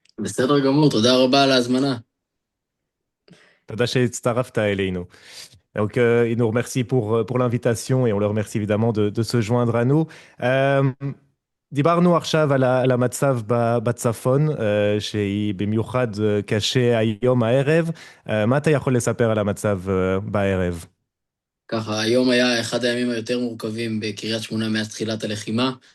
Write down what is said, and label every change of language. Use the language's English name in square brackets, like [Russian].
[Hebrew] בסדר גמור, תודה רבה על ההזמנה. תודה שהצטרפת אלינו. [French] Donc, il nous remercie pour l'invitation et on le remercie évidemment de se joindre à nous. [Hebrew] דיברנו עכשיו על המצב בצפון, שהיא במיוחד קשה היום הערב. מה אתה יכול לספר על המצב בערב? ככה, היום היה אחד הימים היותר מורכבים בקריית שמונה מאז תחילת הלחימה.